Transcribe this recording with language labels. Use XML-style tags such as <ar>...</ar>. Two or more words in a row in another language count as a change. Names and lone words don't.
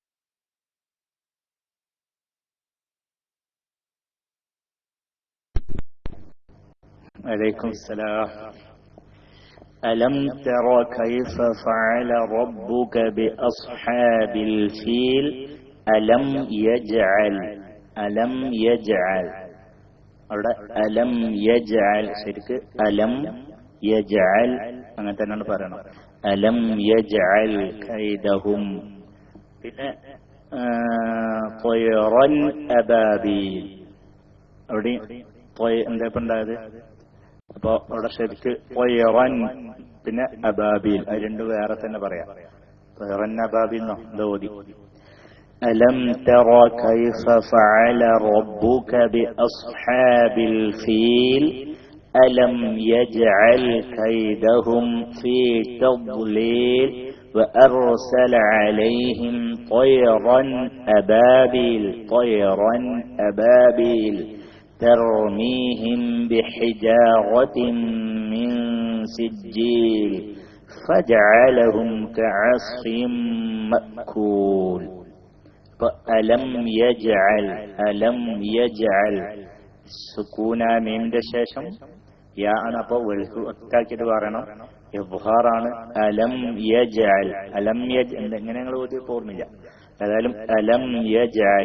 <ar>عليكم السلام. ألم تر كيف فعل ربك بأصحاب الفيل ألم يجعل അവിടെ ألم يجعل ശരിക്ക് ألم يجعل</ar> <ml>അങ്ങനെ തന്നെയാണ് പറയണം.</ml> <ar>ألم يجعل كيدهم. പിന്നെ طيرا أبابيل അവിടെ എന്താ ഇപ്പൊ ഉണ്ടായത്? അപ്പൊ അവിടെ ശരിക്ക് ത്വയ്റൻ പിന്നെ അബാബീൽ അത് രണ്ടും വേറെ തന്നെ പറയാം. طيرا أبابيل</ar> <ml>എന്നോ എന്തോ ഓതി.</ml> <ar>ألم تر كيف فعل ربك بأصحاب الفيل ألم يجعل كيدهم في تضليل وأرسل عليهم طيرا أبابيل ترميهم بحجارة من سجيل فجعلهم كعصف مأكول. ألم يجعل</ar> <ml>സുകൂന മീമിന്റെ ശേഷം യാ ആണ്. അപ്പൊ ഒറ്റാക്കിയിട്ട് പറയണം. ഇബ്ഹാറാണ്.</ml> <ar>ألم يجعل</ar> <ml>എങ്ങനെ ഞങ്ങൾ ഓതിയപ്പോ ഓർമ്മില്ല.</ml> <ar>ഏതായാലും ألم يجعل.</ar>